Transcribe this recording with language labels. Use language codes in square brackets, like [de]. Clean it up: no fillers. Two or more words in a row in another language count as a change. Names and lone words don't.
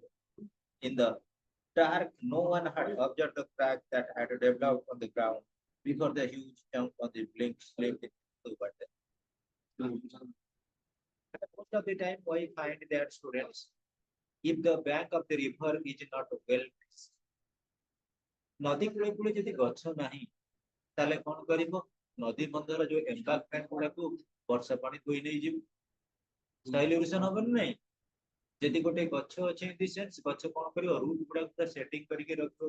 [en] In the dark, no one had observed the crack that had developed on the ground before the huge chunk on the blink slipped into the water. Most of the time I find that students, if the bank of the river is not well, [or] ନଦୀ କୂଳେ କୂଳେ ଯଦି ଗଛ ନାହିଁ ତାହେଲେ କଣ କରିବ? ନଦୀ ବନ୍ଧର ଯୋଉ ଏମ୍ବାଙ୍କମେଣ୍ଟ ଗୁଡାକୁ ବର୍ଷା ପାଣି ଧୋଇ ନେଇଯିବ, [en] soil erosion [or] ହବନି ନାଇଁ? ଯଦି ଗୋଟେ ଗଛ ଅଛି [en] in the sense, [or] ଗଛ କଣ କରିବ? ରୁଟ ଗୁଡାକୁ ପୁରା ସେଟିଂ କରିକି ରଖିବ।